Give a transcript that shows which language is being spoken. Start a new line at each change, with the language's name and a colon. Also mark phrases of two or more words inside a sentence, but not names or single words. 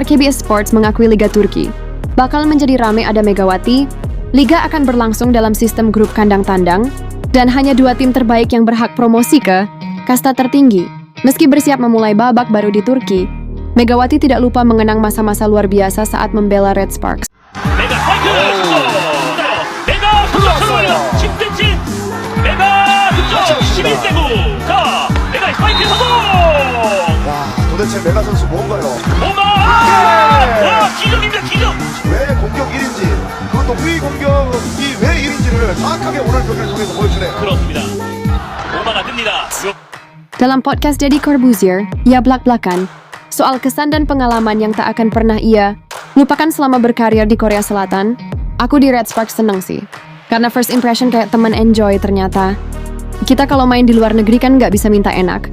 Indonesian: KBS Sports mengakui Liga Turki bakal menjadi rame. Ada Megawati, Liga akan berlangsung dalam sistem grup kandang tandang dan hanya 2 tim terbaik yang berhak promosi ke kasta tertinggi. Meski bersiap memulai babak baru di Turki, Megawati tidak lupa mengenang masa-masa luar biasa saat membela Red Sparks.
Korean: 메가 파이트! 메가 득점! 10cm! 메가 득점! 11세구! 자, 메가 파이트 성공! 와, 도대체 메가 선수 뭔가요? 오마! 와, 기적입니다, 기적! 왜 공격 1인지, 그것도 후위 공격이 왜 1인지를 정확하게 오늘 경기를 통해서 보여주네요. 그렇습니다. 오마가 뜹니다.
Indonesian: Dalam podcast Deddy Corbuzier, ia belak-belakan soal kesan dan pengalaman yang tak akan pernah ia lupakan selama berkarir di Korea Selatan. Aku di Red Sparks seneng sih, karena
English: first impression
Indonesian: kayak teman enjoy ternyata. Kita kalau main di luar negeri kan nggak bisa minta enak.